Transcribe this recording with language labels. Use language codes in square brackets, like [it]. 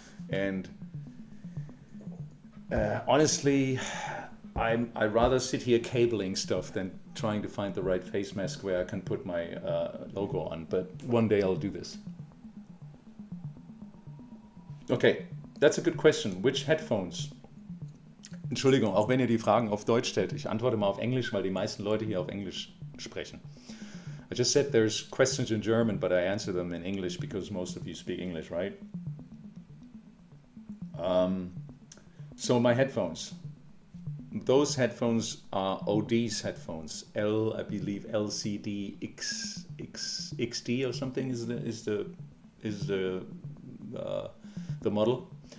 [en] And honestly, I'd rather sit here cabling stuff than trying to find the right face mask where I can put my logo on. But one day I'll do this. Okay, that's a good question. Which headphones? [de] Entschuldigung, auch wenn ihr die Fragen auf Deutsch stellt. Ich antworte mal auf Englisch, weil die meisten Leute hier auf Englisch sprechen. [en] I just said there's questions in German, but I answer them in English because most of you speak English, right? So my headphones. Those headphones are OD's headphones. I believe LCD XD or something is the model.